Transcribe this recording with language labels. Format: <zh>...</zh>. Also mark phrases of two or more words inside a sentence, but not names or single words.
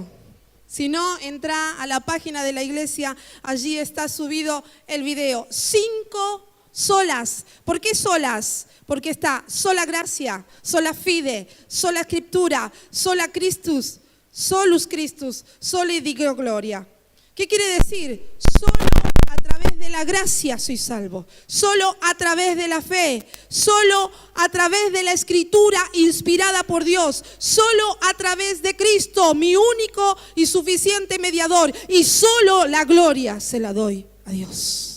<es>Si no, entra a la página de la iglesia, allí está subido el video. 5 solas. ¿Por qué solas? Porque está sola gracia,</es> <la>sola fide,</la> <es>sola escritura,</es> <la>sola Christus, solus Christus, soli Deo gloria.</la> <es>¿Qué quiere decir? Solo a través de la gracia soy salvo, solo a través de la fe, solo a través de la escritura inspirada por Dios, solo a través de Cristo, mi único y suficiente mediador, y solo la gloria se la doy a Dios.</es>